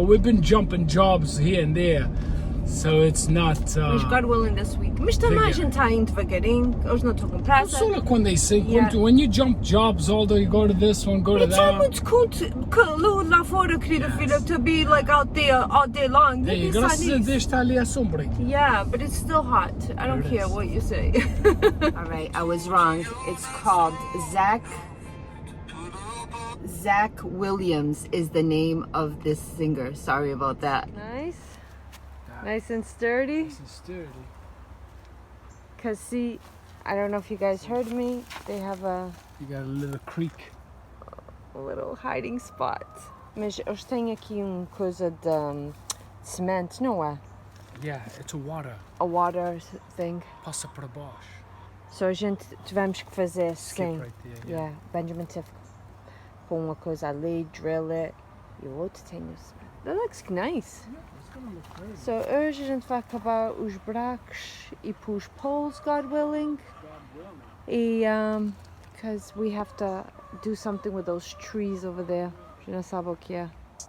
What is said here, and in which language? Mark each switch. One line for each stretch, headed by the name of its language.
English: We've been jumping jobs here and there. So it's not...
Portuguese: Mas
English: God willing this week.
Portuguese: Mas também a gente está indo devagarinho. Hoje não estou com pressa. Só quando
English: they say, when you jump jobs, although you go to this one, go to that. It's almost cool
Portuguese: lá fora, querida filha,
English: to be like out there all day long.
Portuguese: Hey, graças a Deus está ali a sombra.
English: Yeah, but it's still hot. I don't care what you say. Alright, I was wrong. It's called Zach Williams is the name of this singer. Sorry about that. Nice and sturdy. Cause see, I don't know if you guys heard me. They have You got a little creek. A little hiding spot.
Portuguese: Mas eles têm aqui coisa de cimento, não é?
English: Yeah, it's a water thing.
Portuguese: Passa para baixo. So a gente tivemos que fazer assim.
English: Right there, yeah,
Portuguese: Benjamin teve que pôr uma coisa ali,
English: drill it.
Portuguese: E o outro tem o cimento.
English: That looks nice. So
Portuguese: hoje a gente vai acabar os buracos e pôr os poles,
English: God willing.
Portuguese: E
English: because we have to do something with those trees over there.
Portuguese: Já sabe o que é.